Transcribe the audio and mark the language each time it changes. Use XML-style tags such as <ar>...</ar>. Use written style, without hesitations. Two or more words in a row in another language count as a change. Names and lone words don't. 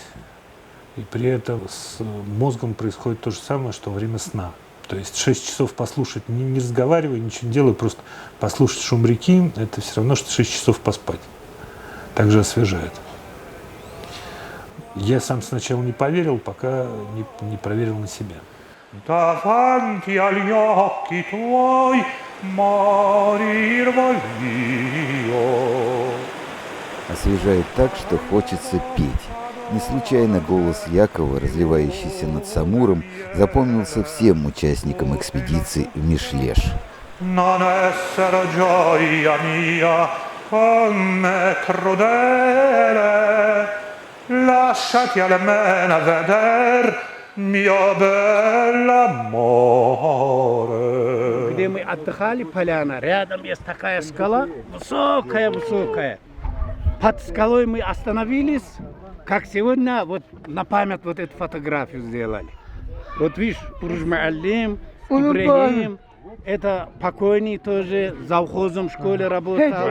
<ru>И при этом с мозгом происходит то же самое, что во время сна. То есть 6 часов послушать, не разговаривая, ничего не делая, просто послушать шум реки, это все равно, что 6 часов поспать. Также освежает. Я сам сначала не поверил, пока не проверил на себя.</ru> <it>Davanti agli occhi tuoi morir voglio.</it> <ru>Освежает так, что хочется петь. Не случайно голос Якова, разливающийся над Самуром, запомнился всем участникам экспедиции в Мишлеш.</ru> <it>Non essere gioia mia come crudele, lasciati almeno veder mio bell'amore.</it> <ru>Где мы отдыхали, поляна, рядом есть такая скала, высокая. Под скалой мы остановились, как сегодня, вот на память вот эту фотографию сделали. Вот видишь, Урж-Муаллим, Ибрагим, это покойный тоже, завхозом в школе работал.</ru>